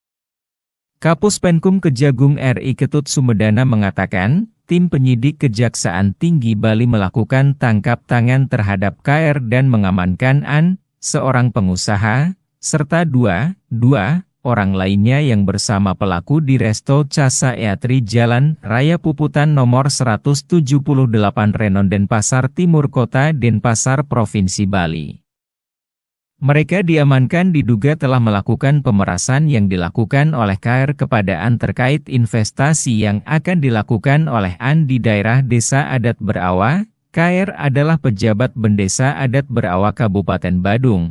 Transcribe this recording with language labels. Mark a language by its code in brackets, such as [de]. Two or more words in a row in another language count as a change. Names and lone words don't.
[id] Kapus Penkum Kejagung RI Ketut Sumedana mengatakan, tim penyidik Kejaksaan Tinggi Bali melakukan tangkap tangan terhadap KR dan mengamankan An, seorang pengusaha, serta dua orang lainnya yang bersama pelaku di Resto Casa Eatri Jalan Raya Puputan nomor 178 Renon Denpasar Timur Kota Denpasar Provinsi Bali. Mereka diamankan diduga telah melakukan pemerasan yang dilakukan oleh KR kepada An terkait investasi yang akan dilakukan oleh An di daerah Desa Adat Berawa. KR adalah pejabat Bendesa Adat Berawa Kabupaten Badung.